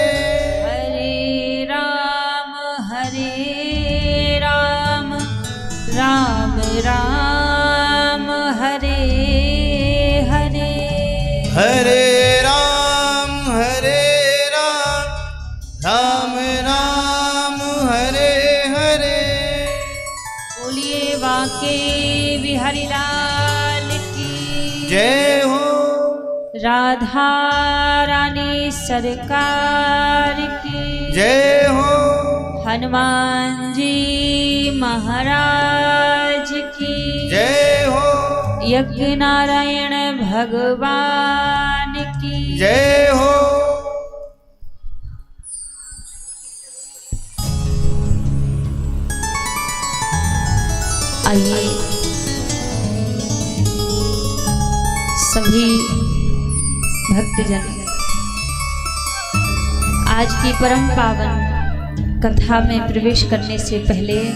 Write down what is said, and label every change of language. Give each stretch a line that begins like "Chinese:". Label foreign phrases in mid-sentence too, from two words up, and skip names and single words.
Hindi: हरे राम राम राम हरे हरे। हरे राम राम राम हरे हरे। बोलिए वाके बिहारी लाल की जय हो। राधा रानी सरकार की जय हो। हनुमान जी महाराज की जय हो। यज्ञ नारायण भगवान की जय हो। आइए सभी भक्तजन आज की परम पावन कथा में प्रवेश करने से पहले